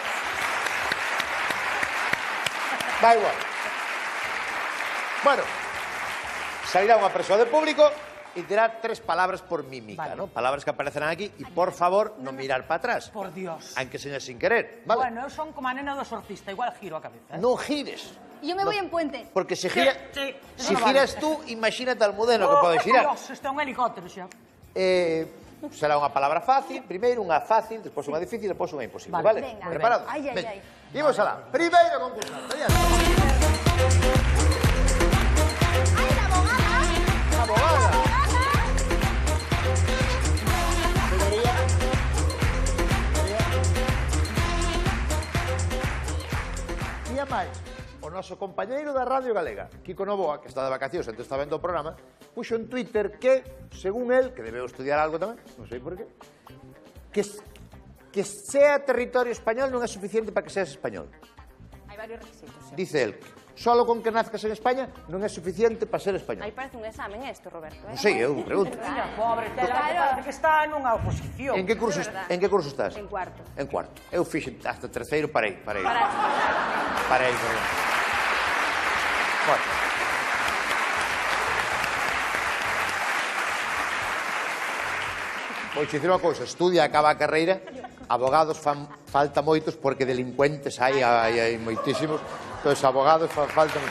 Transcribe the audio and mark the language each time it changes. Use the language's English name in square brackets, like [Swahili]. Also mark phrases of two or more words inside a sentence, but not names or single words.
[Galician] Da igual. Bueno, salirá unha persoa de público e dirá 3 palabras por mímica, ¿no? Palabras que aparecerán aquí e, por favor, non mirar para atrás. [Spanish] Por Dios. Aunque seña sin querer, ¿vale? [Galician] Bueno, eu son como a nena do sortista, igual giro a cabeza. Non gires. [Spanish] Yo me voy en puente. [Galician] Porque se gira, Sí, si eso non giras vale. [Spanish] tú, imagínate al Almudena que pode girar. [Galician] Dios, isto é un helicóptero xa. Será unha palabra fácil, primeiro unha fácil, despois unha difícil, despois unha imposible, Vale. vale? Venga. Preparado? Ay, ay, Venga. ay. Imos alá. Primeiro concursante. [Spanish] ¡Ay, la abogada! Abogada. [Galician] E a máis, o noso compañeiro da Radio Galega, Kiko Novoa, que está de vacacións, antes está vendo o programa, puxo en Twitter que, según él, que debeu estudiar algo tamén, non sei por qué, [Spanish] que sea territorio español [Galician] non é suficiente para que seas español. [Spanish] Hay varios requisitos. Sí. Dice él, solo con que nazcas en España [Galician] non é suficiente para ser español. [Spanish] Ahí parece un examen esto, Roberto. [Galician] Non sei, eu pregunto. Mira, pobre tela, que Claro. parece que está nunha oposición. En que curso estás? En cuarto. En cuarto. Eu fixen hasta terceiro, parei. Parei. Bueno. Vou dicir unha cousa, estudia, acaba a carreira, abogados falta moitos porque delincuentes hai moitísimos, entón abogados falta moitos.